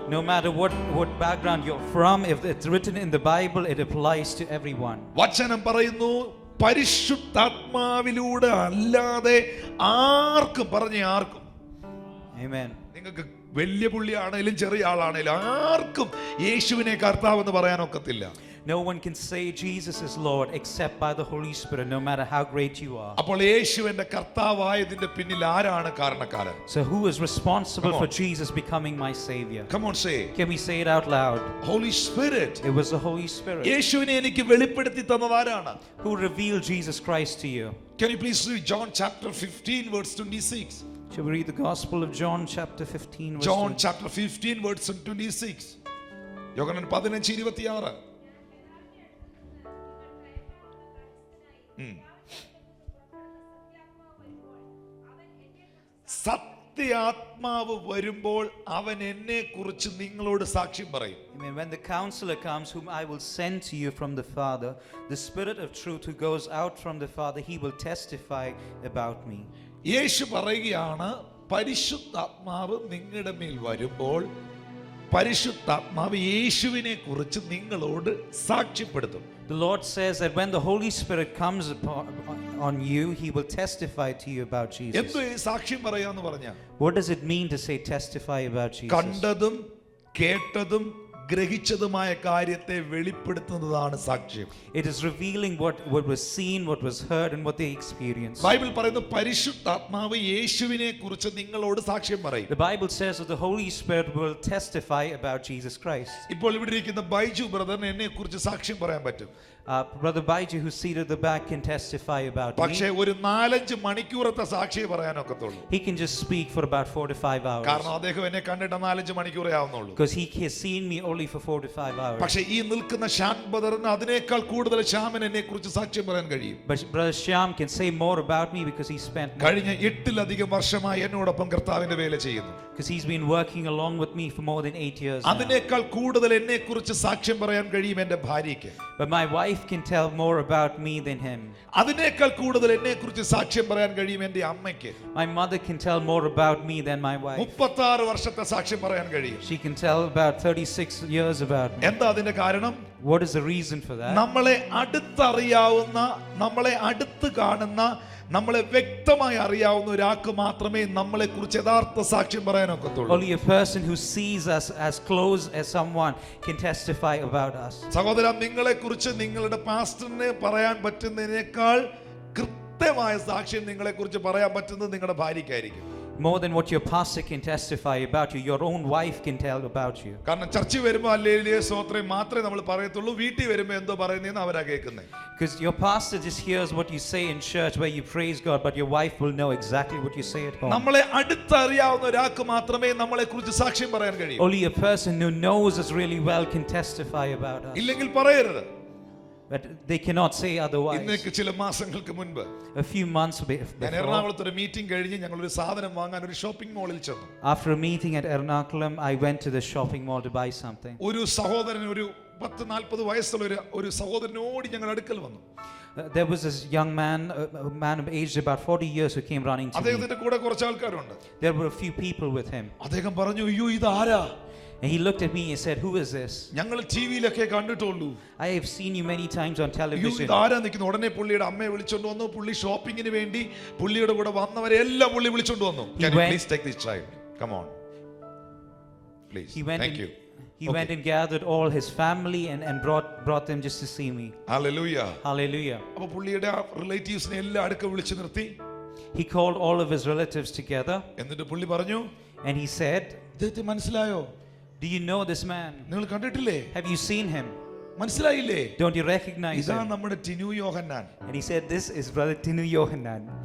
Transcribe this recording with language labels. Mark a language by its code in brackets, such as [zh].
[en] No matter what background you're from, if it's written in the Bible, it applies to everyone. [ml] വചനം പറയുന്നു, പരിശുദ്ധാത്മാവിലൂടെ അല്ലാതെ ആർക്കും ആർക്കും, [en] Amen. [ml] നിങ്ങൾക്ക് വലിയ പുള്ളിയാണേലും ചെറിയ ആളാണേലും ആർക്കും യേശുവിനെ കർത്താവെന്ന് പറയാൻ ഒക്കത്തില്ല. [en] No one can say Jesus is Lord except by the Holy Spirit, no matter how great you are. [ml] അപ്പോൾ യേശുവിന്റെ കർത്താവായതിന്റെ പിന്നിൽ ആരാണ് കാരണക്കാരൻ? [en] So who is responsible Come on. for Jesus becoming my Savior? Come on, say. Can we say it out loud? Holy Spirit. It was the Holy Spirit [ml] യേശുവിനെ എനിക്ക് വെളിപ്പെടുത്തി തന്നത് ആരാണ്? [en] who revealed Jesus Christ to you. Can you please read John chapter 15 verse 26? Shall we read the Gospel of John chapter 15 verse John 20? chapter 15 verse 26. യോഹന്നാൻ 15:26. [ml] സത്യാത്മാവ് വരുമ്പോൾ അവൻ എന്നെ കുറിച്ച് നിങ്ങളോട് സാക്ഷ്യം പറയും. [en] Amen. When the counselor comes, whom I will send to you from the Father, the Spirit of truth who goes out from the Father, he will testify about me. [ml] യേശു പറയുകയാണ്, പരിശുദ്ധാത്മാവ് നിങ്ങളുടെ മേൽ വരുമ്പോൾ പരിശുദ്ധാത്മാവ് യേശുവിനെ കുറിച്ച് നിങ്ങളോട് സാക്ഷ്യപ്പെടുത്തും. [en] The Lord says that when the Holy Spirit comes on you, he will testify to you about Jesus. [ml] എന്തോ ഈ സാക്ഷ്യം പറയാന്ന് പറഞ്ഞാൽ, [en] What does it mean to say testify about Jesus? [ml] കണ്ടതും കേട്ടതും ഗ്രഹിച്ചതുമായ കാര്യത്തെ വെളിപ്പെടുത്തുന്നതാണ് സാക്ഷ്യം. [en] It is revealing what was seen, what was heard, and what they experienced. [ml] Bible പറയുന്നു, പരിശുദ്ധാത്മാവ് യേശുവിനെ കുറിച്ച് നിങ്ങളോട് സാക്ഷ്യം പറയും. [en] The Bible says that the Holy Spirit will testify about Jesus Christ. [ml] ഇപ്പോൾ ഇവിടെ ഇരിക്കുന്ന ബൈജു ബ്രദറിന് എന്നെ കുറിച്ച് സാക്ഷ്യം പറയാൻ പറ്റും. [en] Brother Baiju, who's seated at the back, can testify about [ml] പക്ഷേ [en] me. [ml] ഒരു 4-5 മണിക്കൂറത്തെ സാക്ഷിയെ പറയാനൊക്കത്തുള്ളൂ. [en] He can just speak for about 4 to 5 hours. [ml] കാരണം അദ്ദേഹം എന്നെ കണ്ടിട്ട് 4-5 മണിക്കൂറേ ആവുന്നുള്ളൂ. [en] Because he has seen me only for 4 to 5 hours. [ml] പക്ഷേ ഈ നിൽക്കുന്ന ശ്യാം ബ്രദറിന് അതിനേക്കാൾ കൂടുതൽ ശ്യാമൻ എന്നെ കുറിച്ച് സാക്ഷ്യം പറയാൻ കഴിയും. [en] But Brother Shyam can say more about me because he spent [ml] കഴിഞ്ഞ 8-ലധികം വർഷമായി എന്നോടൊപ്പം കർത്താവിന്റെ വേല ചെയ്യുന്നു. [en] because he's been working along with me for more than 8 years now. [ml] അതിനേക്കാൾ കൂടുതൽ എന്നെ കുറിച്ച് സാക്ഷ്യം പറയാൻ കഴിയും എന്റെ ഭാര്യയ്ക്ക്. [en] But my wife can tell more about me than him. [ml] അതിനേക്കാൾ കൂടുതൽ എന്നെ കുറിച്ച് സാക്ഷ്യം പറയാൻ കഴിയും എന്റെ അമ്മയ്ക്ക്. [en] My mother can tell more about me than my wife. [ml] 36 വർഷത്തെ സാക്ഷ്യം പറയാൻ കഴിയും. [en] She can tell about 36 years about me. [ml] എന്താ അതിന്റെ കാരണം? [en] What is the reason for that? [ml] നമ്മളെ അടുത്തറിയാവുന്ന, നമ്മളെ അടുത്ത് കാണുന്ന, നമ്മളെ വ്യക്തമായി അറിയാവുന്ന ഒരാൾക്ക് മാത്രമേ നമ്മളെ കുറിച്ച് യഥാർത്ഥ സാക്ഷ്യം പറയാനൊക്കത്തുള്ളൂ. [en] Only a person who sees us as close as someone can testify about us. [ml] സഹോദരാ, നിങ്ങളെ കുറിച്ച് നിങ്ങളുടെ പാസ്റ്ററിനെ പറയാൻ പറ്റുന്നതിനേക്കാൾ കൃത്യമായ സാക്ഷ്യം നിങ്ങളെ കുറിച്ച് പറയാൻ പറ്റുന്നത് നിങ്ങളുടെ ഭാര്യയ്ക്കായിരിക്കും. [en] More than what your pastor can testify about you, your own wife can tell about you. [ml] കാരണം ചർച്ചിൽ വരുമ്പോൾ ഹല്ലേലൂയ സ്തോത്രം മാത്രമേ നമ്മൾ പറയത്തുള്ളൂ, വീട്ടിൽ വരുമ്പോൾ എന്തോ പറയുന്നതെന്ന് അവരാ കേൾക്കുന്നത്. [en] Because your pastor just hears what you say in church where you praise God, but your wife will know exactly what you say at home. [ml] നമ്മളെ അടുത്തറിയാവുന്ന ഒരാൾക്ക് മാത്രമേ നമ്മളെ കുറിച്ച് സാക്ഷ്യം പറയാൻ കഴിയൂ. [en] Only a person who knows us really well can testify about us. [ml] ഇല്ലെങ്കിൽ പറയരുത്. [en] But they cannot say otherwise. [ml] ഇന്നേക്ക് ചില മാസങ്ങൾക്ക് മുൻപ് [en] A few months [ml] ഞാൻ [en] before, [ml] എറണാകുളത്ത് ഒരു മീറ്റിംഗ് കഴിഞ്ഞ് ഞങ്ങൾ ഒരു സാധനം വാങ്ങാൻ ഒരു ഷോപ്പിംഗ് മാളിൽ ചെന്നു. [en] after a meeting at Ernakulam, I went to the shopping mall to buy something. [ml] ഒരു സഹോദരൻ, ഒരു 10-40 വയസ്സുള്ള ഒരു സഹോദരനോട് ഞങ്ങൾ അടുക്കൽ വന്നു. [en] There was this young man, a man aged about 40 years, who came running to me. [ml] അദ്ദേഹത്തിന്റെ കൂടെ കുറച്ച് ആൾക്കാരുണ്ട്. [en] There were a few people with him. [ml] അദ്ദേഹം പറഞ്ഞു, അയ്യോ ഇതാരാ? [en] And he looked at me and said, "Who is this? [ml] ഞങ്ങൾ ടിവിയിലൊക്കെ കണ്ടിട്ടുള്ളൂ. [en] I have seen you many times on [ml] അയ്യോ [en] television." [ml] ഇതാരാ നിൽക്കുന്നു? ഉടനെ പുള്ളിയുടെ അമ്മയെ വിളിച്ചോണ്ട് വന്നു. പുള്ളി ഷോപ്പിങ്ങിന് വേണ്ടി പുള്ളിയുടെ കൂടെ വന്നവരെ എല്ലാം പുള്ളി വിളിച്ചോണ്ട് വന്നു. [en] Can you please take this child? Come on. Please. Thank you. He went and gathered all his family and brought them just to see me. Hallelujah. Hallelujah. [ml] അപ്പോൾ പുള്ളിയുടെ റിലേറ്റീവ്സിനെ എല്ലാം അടുക്ക വിളിച്ചു നിർത്തി. [en] He called all of his relatives together [ml] എന്നിട്ട് പുള്ളി പറഞ്ഞു, [en] and he said, [ml] ഇദ്ദേഹത്തെ മനസ്സിലായോ? [en] "Do you know this man? [ml] നിങ്ങൾ കണ്ടിട്ടില്ലേ? [en] Have you seen him? [ml] മനസ്സിലായില്ലേ? [en] Don't you recognize [ml] ഇതാ [en] him?" [ml] നമ്മുടെ ടിനു യോഹന്നാൻ. [en] And he said, "This is Brother Tinu Yohanan."